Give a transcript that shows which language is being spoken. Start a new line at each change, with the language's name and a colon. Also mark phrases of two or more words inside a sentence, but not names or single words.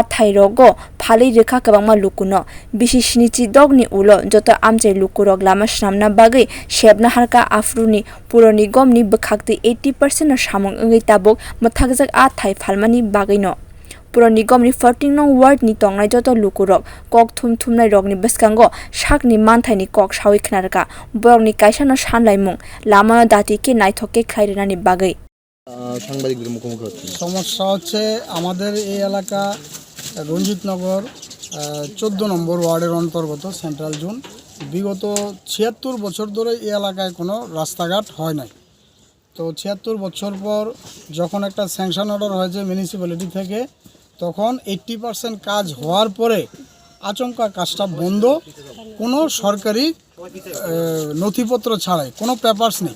Kok Borok: thairogo phalei rekha kwbangma lukuno bisi sinichi dogni ulo joto amchai lukurok lama swnamna bagwi shepna harka afruni Pura nigam ni bkhakti 80% samwng ungwi tabuk mwthagjak a thai phalmani bagwi no Pura nigam ni 14 nong ward ni tongnai joto lukurok kok thumnai rok ni bwskango sakni manthai ni kok sawi khnarka borok ni kaisa no sanlaimwng Lama dati ke naithokke khlairani bagwi
Bangla: সাংবাদিকদের মুখোমুখি হচ্ছে। সমস্যা হচ্ছে আমাদের এই এলাকা রঞ্জিত নগর 14 নম্বর ওয়ার্ডের অন্তর্গত সেন্ট্রাল জোন। বিগত 76 বছর ধরে এই এলাকায় কোনো রাস্তাঘাট হয় নাই। তো 76 বছর পর যখন একটা
English: sanction order
Bangla: হয়েছে মিউনিসিপ্যালিটি থেকে, তখন 80% কাজ হওয়ার পরে আচমকা কাজটা বন্ধ, কোনো সরকারি নথিপত্র ছাড়াই, কোনো পেপারস নেই।